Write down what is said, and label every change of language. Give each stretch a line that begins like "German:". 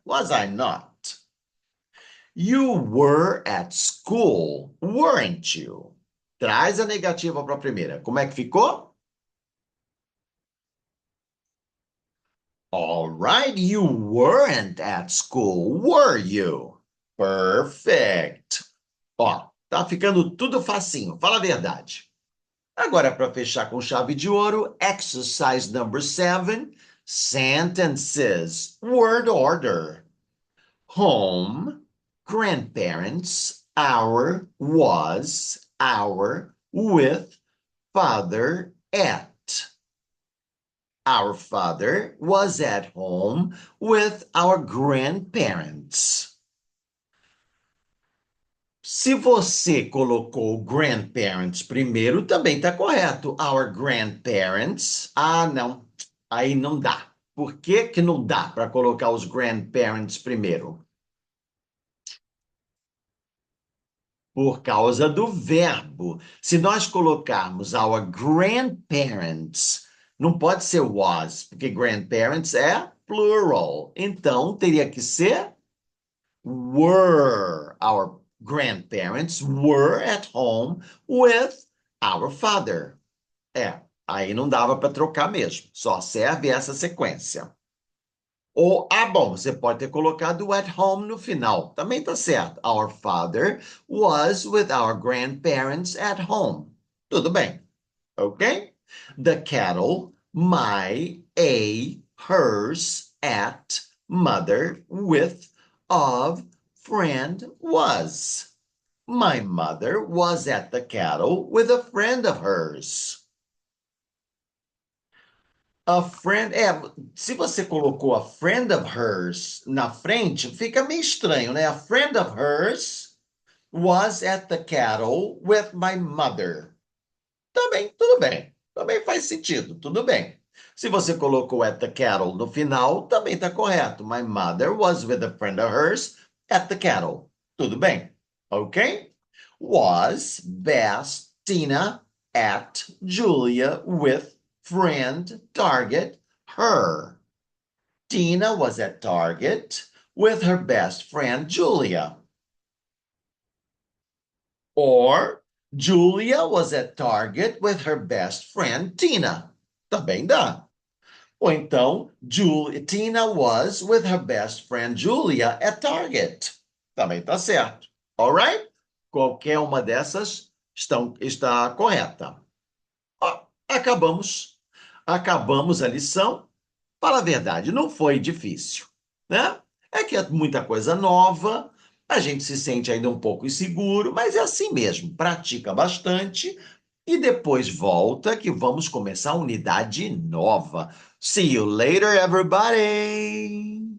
English: Was I not? You were at school, weren't you?
Portuguese: Traz a negativa para a primeira. Como é que ficou?
English: All right, you weren't at school, were you? Perfect.
Portuguese: Ó, tá ficando tudo facinho, fala a verdade. Agora, para fechar com chave de ouro,
English: exercise number 7, sentences, word order. Home, grandparents, our, was, our, with, father, at. Our father was at home with our grandparents.
Portuguese: Se você colocou grandparents primeiro, também está correto.
English: Our grandparents.
Portuguese: Ah, não. Aí não dá. Por que que não dá para colocar os grandparents primeiro? Por causa do verbo. Se nós colocarmos
English: our grandparents,
Portuguese: não pode ser was, porque grandparents é plural. Então, teria que ser were.
English: Our grandparents were at home with our father.
Portuguese: É, aí não dava para trocar mesmo. Só serve essa sequência. Ou, ah, bom, você pode ter colocado at home no final. Também tá certo.
English: Our father was with our grandparents at home.
Portuguese: Tudo bem,
English: ok? The cattle, my, a, hers, at, mother, with, of, friend, was. My mother was at the cattle with a friend of hers. A friend,
Portuguese: se você colocou a friend of hers na frente, fica meio estranho, né?
English: A friend of hers was at the cattle with my mother.
Portuguese: Também, tudo bem. Também faz sentido, tudo bem. Se você colocou at the cattle no final, também está correto.
English: My mother was with a friend of hers at the cattle.
Portuguese: Tudo bem,
English: ok? Was, best, Tina, at, Julia, with, friend, Target, her. Tina was at Target with her best friend, Julia. Or Julia was at Target with her best friend, Tina.
Portuguese: Também dá. Ou então,
English: Tina was with her best friend, Julia, at Target.
Portuguese: Também tá certo.
English: Alright?
Portuguese: Qualquer uma dessas está correta. Ó, acabamos. Acabamos a lição. Fala a verdade, não foi difícil, né? É que é muita coisa nova, a gente se sente ainda um pouco inseguro, mas é assim mesmo, pratica bastante e depois volta que vamos começar a unidade nova.
English: See you later, everybody!